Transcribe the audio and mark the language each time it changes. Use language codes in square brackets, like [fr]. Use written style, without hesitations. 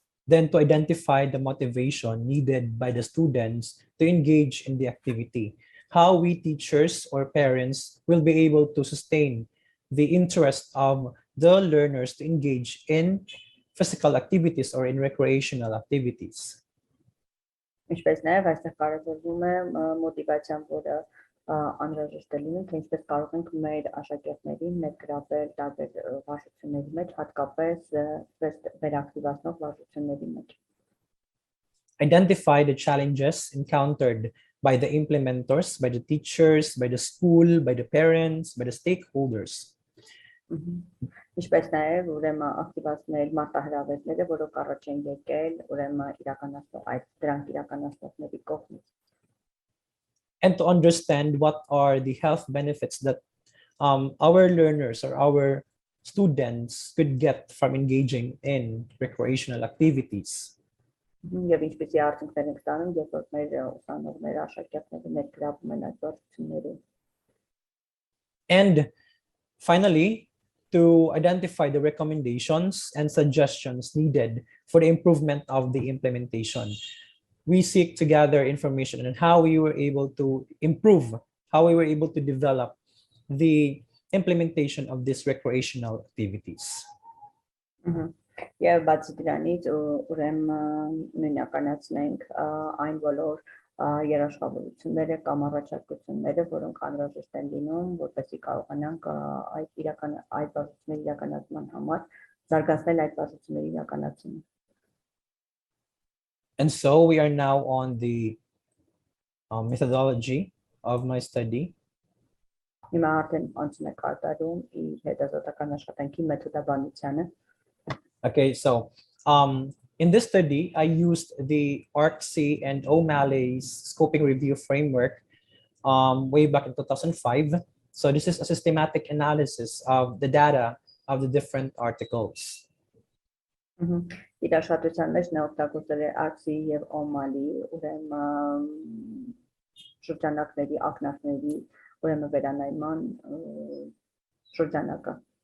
[en] Then to identify the motivation needed by the students to engage in the activity, how we teachers or parents will be able to sustain the interest of the learners to engage in physical activities or in recreational activities. [hy] Ինչպես նաև այստեղ կարևորվում է մոտիվացիան, որը անհրաժեշտ է լինում, թե ինչպես կարող ենք մեր աշակերտներին ներգրավել տարբեր վարժությունների մեջ, հատկապես վերակտիվացնող վարժությունների մեջ։ [en] Identify the challenges encountered by the implementers, by the teachers, by the school, by the parents, by the stakeholders. [hy] Ինչպես նաև ուրեմն ակտիվացնել մարտահրավերները, որոնք առաջ են եկել ուրեմն դրանք իրականացնողների կողմից։ [en] And to understand what are the health benefits that our learners or our students could get from engaging in recreational activities. [hy] Եվ ինչպեսի արդյունքներ ենք ստանում, երբ որ մեր ուսանողները, աշակերտները ներգրավում են այդ վարժություններում։ [en] And finally, to identify the recommendations and suggestions needed for the improvement of the implementation. We seek to gather information on how we were able to improve, how we were able to develop the implementation of these recreational activities. [hy] Եվ բացի դրանից ուրեմն նույնականացնենք այն բոլոր երաշխավորությունները կամ առաջարկությունները, որոնք անհրաժեշտ են լինում, որպեսզի կարողանանք այդ վարժությունների իրականացման համար զարգացնել այդ վարժությունների իրականացումը։ [en] And so we are now on the methodology of my study. [hy] Հիմա արդեն անցնում է կատարում իր հետազոտական աշխատանքի մեթոդաբանությանը։ [en] Okay, so in this study, I used the ARC-C and O'Malley's scoping review framework way back in 2005. So this is a systematic analysis of the data of the different articles. [hy] Իր աշխատության մեջ նա օգտագործել է ARC-C եւ O'Malley ուրեմն շրջանակների, ակնարկների ուրեմն վերանայման շրջանակը։